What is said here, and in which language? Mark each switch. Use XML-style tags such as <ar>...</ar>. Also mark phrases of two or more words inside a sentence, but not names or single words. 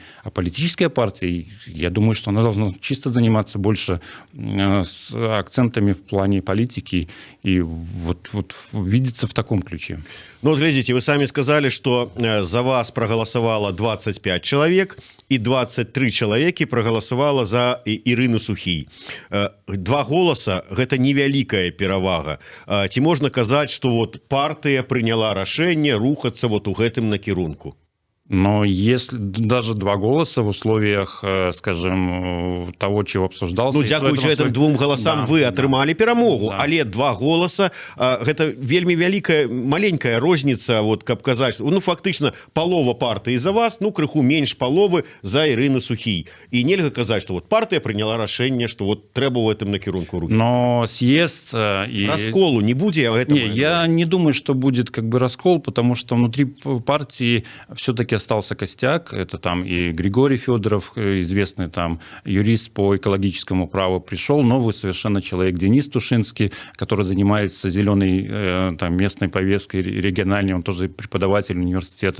<ru>А политическая партия, я думаю, что она должна чисто заниматься больше акцентами в плане политики и вот видеться в таком ключе. Глядите, вы сами сказали, что за вас проголосовало 25 человек, и 23 человеки проголосовало за Ирину Сухій.</ru> <be>2 голоса – гэта невялікая перавага. Ці можна казаць,</be> <ru>что партия приняла</ru> <be>рашэнне рухацца у гэтым накірунку?</be> <ru>Но если даже 2 голоса в условиях, скажем, того, чего обсуждался...</ru> <be>Дзякуючы этим 2 голосам вы атрымалі перамогу, але 2 голоса гэта вельмі вялікая, маленькая розніца, каб казаць, фактычна палова партыі за вас, крыху менш паловы за Ирину Сухій. І нельга казаць, што партыя прыняла рашэнне, што трэба ў гэтым накірунку рухацца.</be> <ru>Но съезд...</ru> <be>Расколу не будзе?</be> <ru>Я не думаю, что будет раскол, потому что внутри партии все-таки остался костяк, это там и Григорий Федоров, известный там юрист по экологическому праву, пришел новый совершенно человек, Денис Тушинский, который занимается зеленой там, местной повесткой региональной, он тоже преподаватель университета.</ru>